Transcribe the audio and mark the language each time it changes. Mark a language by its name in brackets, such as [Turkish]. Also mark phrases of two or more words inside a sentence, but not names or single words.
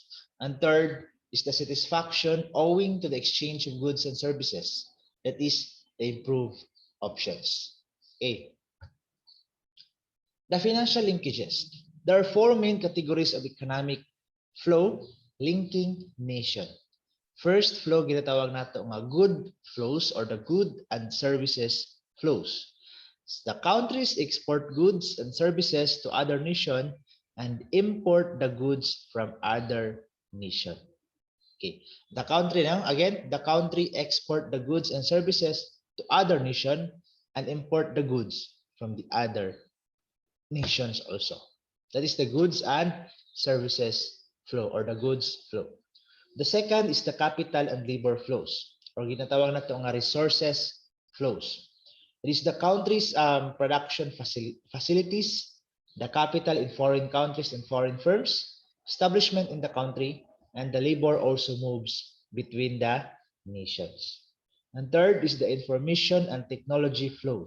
[English] And third is the satisfaction owing to the exchange of goods and services. That is the improved options. Okay. The financial linkages. There are four main categories of economic flow linking nation. First flow, [Hiligaynon] ginatawag nato nga [English] good flows or the good and services flows. The countries export goods and services to other nation and import the goods from other nation. Okay. The country now, again, the country export the goods and services to other nation and import the goods from the other nations also. That is the goods and services flow or the goods flow. The second is the capital and labor flows or [Hiligaynon] ginatawag na ito nga [English] resources flows. It is the country's production facilities, the capital in foreign countries and foreign firms, establishment in the country, and the labor also moves between the nations. And third is the information and technology flows.